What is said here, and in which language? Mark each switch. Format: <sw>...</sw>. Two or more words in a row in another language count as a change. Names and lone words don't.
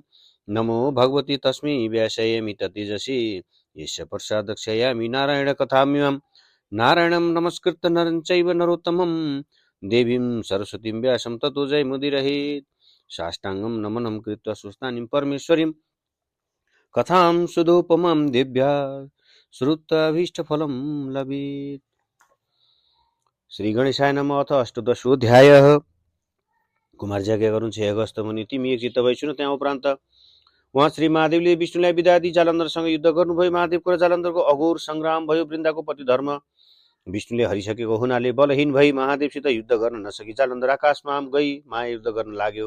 <sa>नमो भगवते तस्मै व्यासयमि ततेजसे यस्य प्रसादक्षयामि नारायणकथामिमं नारायणं नमस्कृत्य नरं चैव नरोत्तमं देवीं सरस्वतीं व्यासं ततो जयमुदीरयेत्। साष्टांगं नमनं कृत्वा सुस्तानीं परमेश्वरीं कथां सुदोपमां दिव्या श्रुत्वाभीष्टफलं लभेत्। श्री गणेशाय नमः। अथ अष्टदशोऽध्यायः।</sa> <ne>कुमारजी आज्ञा गर्नुहुन्छ, हे अगस्त्य मुनि, तिमी एकचित्त भई सुन। त्यहाँ उपरान्त उहाँ श्री महादेवले विष्णुलाई बिदा दिई जालन्धरसँग युद्ध गर्नुभयो। महादेवको र जालन्धरको अघोर संग्राम भयो। वृन्दाको पति धर्म विष्णुले हरिसकेको हुनाले बलहीन भई महादेवसित युद्ध गर्न नसकी जालन्धर आकाशमा गई महायुद्ध गर्न लाग्यो।</ne>